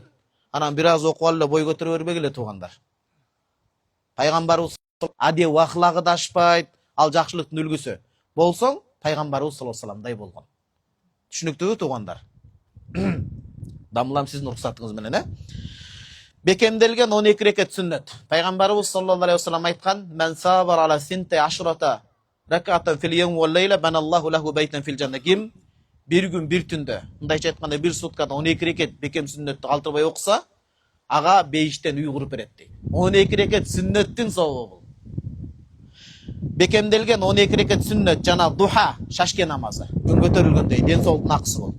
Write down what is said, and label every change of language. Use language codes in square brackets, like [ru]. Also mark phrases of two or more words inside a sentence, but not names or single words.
[ky] Анан бир аз окуп алып эле бой көтөрө бербегиле туугандар. Пайгамбарыбыз адеп ахлагы да ашпайт, ал жакшылыктын үлгүсү. Болсоң, пайгамбарыбыз [ar] صلى الله عليه وسلم [ky] болгон. Түшүнүктүүбү туугандар? Дамылам сиздин уруксатыңыз менен, э? Бекемделген 12 рекет сүннөт. [ar] Пайгамбарыбыз صلى الله عليه وسلم айткан: "من ثابر على ثنتي عشرة ركعة في اليوم والليلة بنى الله له بيتا في الجنة." [ky] Ким bir gün bir түндө, мындайча айтканда bir суткада 12 рекет бекем сүннөттү калтырбай окуса, ага бейиштен үй куруп берет дейт. 12 рекет сүннөттүн собобу бул. Бекемделген 12 рекет сүннөт жана духа, шашке намазы. Күн көтөрүлгөндө ден соолуктун акысы бул.